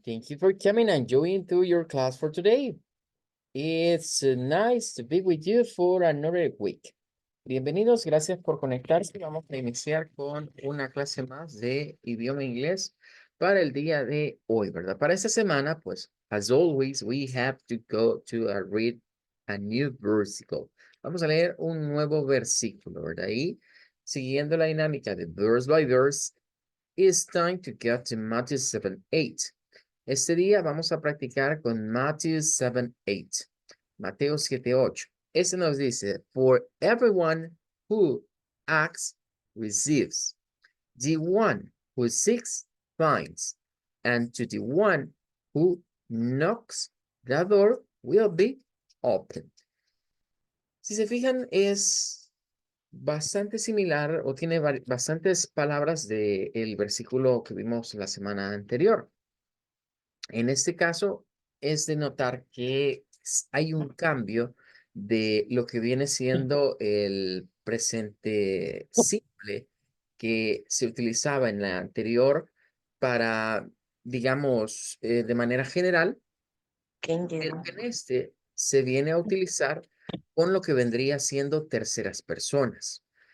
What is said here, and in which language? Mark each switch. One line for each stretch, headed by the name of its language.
English: Thank you for coming and joining to your class for today. It's nice to be with you for another week.
Spanish: Bienvenidos, gracias por conectarse. Vamos a iniciar con una clase más de idioma inglés para el día de hoy, ¿verdad? Para esta semana, pues,
English: as always, we have to go to read a new versicle.
Spanish: Vamos a leer un nuevo versículo, ¿verdad? Y siguiendo la dinámica de
English: verse by verse, it's time to get to Matthew 7:8.
Spanish: Este día vamos a practicar con Matthew 7:8. Mateo 7:8. Este nos dice,
English: for everyone who asks, receives. The one who seeks, finds. And to the one who knocks, the door will be opened.
Spanish: Si se fijan, es bastante similar o tiene bastantes palabras del versículo que vimos la semana anterior. En este caso, es de notar que hay un cambio de lo que viene siendo el presente simple que se utilizaba en la anterior para, digamos, de manera general, pero que en este se viene a utilizar con lo que vendría siendo terceras personas.